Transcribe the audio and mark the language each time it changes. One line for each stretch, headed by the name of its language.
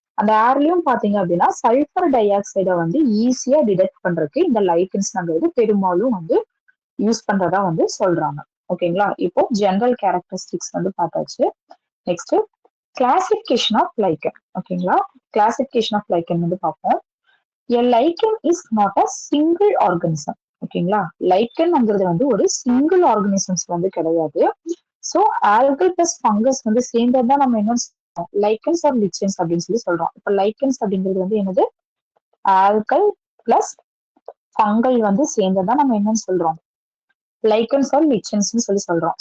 Tamil: அந்த ஏர்லயும் பாத்தீங்க அப்படின்னா சல்பர் டை ஆக்சைடை வந்து ஈஸியா டிடெக்ட் பண்றதுக்கு இந்த லைக்கன்ஸ்ங்கிறது பெரும்பாலும் வந்து யூஸ் பண்றதா வந்து சொல்றாங்க. ஓகேங்களா? இப்போ ஜெனரல் கேரக்டரிஸ்டிக்ஸ் வந்து பார்த்தாச்சு. Next classification of லைக்கன். ஓகேங்களா? கிளாசிபிகேஷன் ஆஃப் லைக்கன் வந்து பார்ப்போம்.
English: A lichen is not a single organism.
Tamil: ஓகேங்களா? லைக்கன்ங்கிறது வந்து ஒரு சிங்கிள் ஆர்கனிசம்ஸ் வந்து கிடையாது. ஸோ ஆல்கல் பிளஸ் ஃபங்கஸ் வந்து சேர்ந்தது தான் நம்ம என்ன சொல்றோம் லைக்கன்ஸ் ஆர் லிச்சன்ஸ் அப்படின்னு சொல்லி சொல்றோம். இப்போ லைக்கன்ஸ் அப்படிங்கிறது வந்து என்னது ஆல்கல் பிளஸ் ஃபங்கல் வந்து சேர்ந்ததான் நம்ம என்னன்னு சொல்றோம் லைக்கன்ஸ் ஆர் லிச்சன்ஸ் சொல்லி சொல்றோம்.